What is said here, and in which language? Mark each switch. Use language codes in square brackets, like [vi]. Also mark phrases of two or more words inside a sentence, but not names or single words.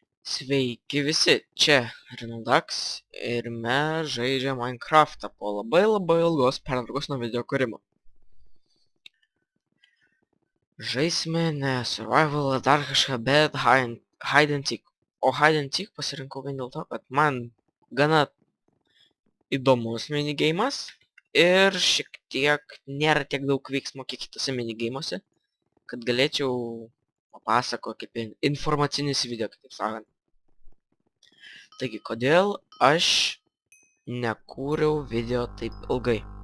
[lt] Sveiki visi, čia Renaldax ir mes žaidžiam Minecraftą po labai ilgos pertraukos nuo video kūrimo. Žaisime ne survival ar dar kažką, bet [en] hide and seek. [lt] O [en] hide and seek [lt] pasirinkau vien dėl to, kad man gana įdomus minigeimas ir šiek tiek nėra tiek daug veiksmo kiek kitose minigeimuose, kad galėčiau papasakoti kaip informacinis video, kitaip sakant. Taigi, kodėl aš nekūriau video taip ilgai?